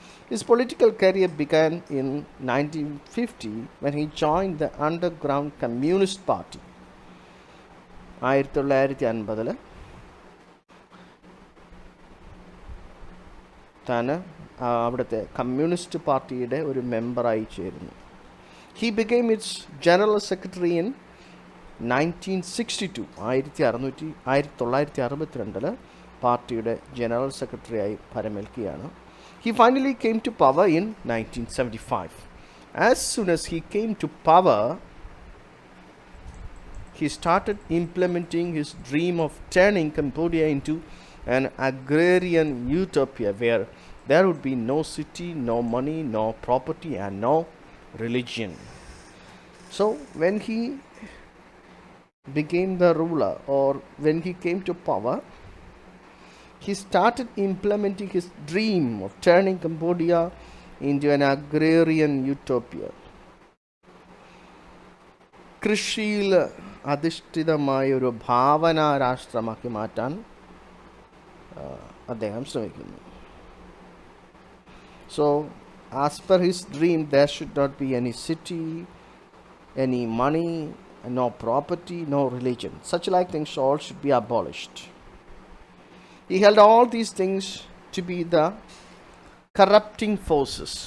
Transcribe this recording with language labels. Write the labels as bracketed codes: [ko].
[en] His political career began in 1950 when he joined the underground Communist Party. [ml] 1950 താൻ അവിടുത്തെ communist പാർട്ടിയുടെ ഒരു മെമ്പറായി ചേരുന്നു. [en] He became its general secretary in 1962. [ml] 1962 പാർട്ടിയുടെ general സെക്രട്ടറിയായി പരമേൽക്കുകയാണ്. [en] He finally came to power in 1975. As soon as he came to power, he started implementing his dream of turning Cambodia into an agrarian utopia where there would be no city, no money, no property, and no religion. So when he became the ruler, or when he came to power, he started implementing his dream of turning Cambodia into an agrarian utopia. [ml] കൃഷിയിൽ അധിഷ്ഠിതമായ ഒരു ഭാവനാ രാഷ്ട്രമാക്കി മാറ്റാൻ അദ്ദേഹം ശ്രമിക്കുന്നു. [en] So as per his dream, there should not be any city, any money, no property, no religion. Such like things all should be abolished. He held all these things to be the corrupting forces.